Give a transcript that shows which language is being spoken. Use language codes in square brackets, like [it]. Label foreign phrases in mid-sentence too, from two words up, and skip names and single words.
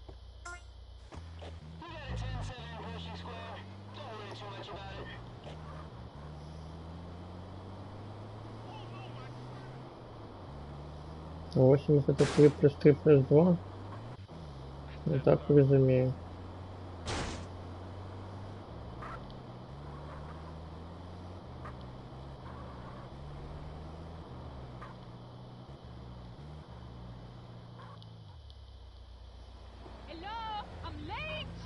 [en] We got a 10-7 Pershing Square. Don't worry too much about it. [ru] А 80 это 3 плюс 3 плюс 2. [be] Не так разумею. [en] Hello, I'm late.